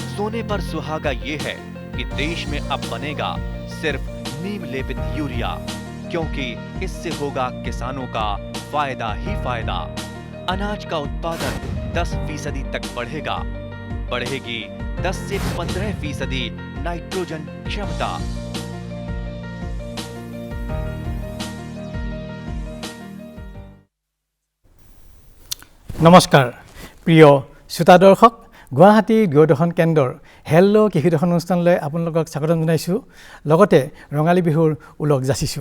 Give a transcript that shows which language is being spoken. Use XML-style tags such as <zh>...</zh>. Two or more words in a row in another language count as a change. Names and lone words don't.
<hi>सोने पर सुहागा ये है कि देश में अब बनेगा सिर्फ नीम लेपित यूरिया, क्योंकि इससे होगा किसानों का फायदा ही फायदा। अनाज का उत्पादन 10% तक बढ़ेगा। बढ़ेगी 10 से 15% नाइट्रोजन क्षमता।</hi> <as>নমস্কাৰ প্ৰিয় শ্ৰোতা দৰ্শক, গুৱাহাটী দূৰদৰ্শন কেন্দ্ৰৰ হেল্ল' কৃষি দৰ্শন অনুষ্ঠানলৈ আপোনালোকক স্বাগতম জনাইছোঁ, লগতে ৰঙালী বিহুৰ ওলগ যাচিছোঁ।</as>